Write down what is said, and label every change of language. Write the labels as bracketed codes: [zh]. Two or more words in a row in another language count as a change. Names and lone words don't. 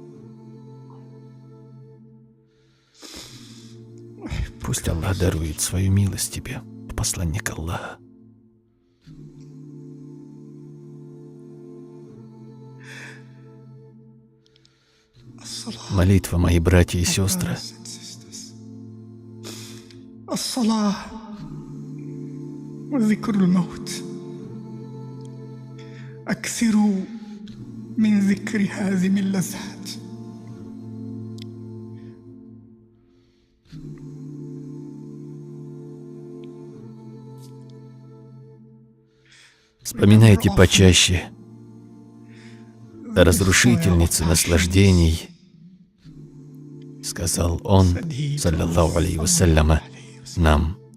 [ru] Пусть Аллах дарует свою милость тебе, о посланник Аллаха. Молитва, мои братья и сестры. [ar] أكثروا من ذكر هازم اللذات. [ru] Вспоминайте почаще о разрушительнице наслаждений, сказал он, [ar] صلى الله عليه وسلم, [ru] нам.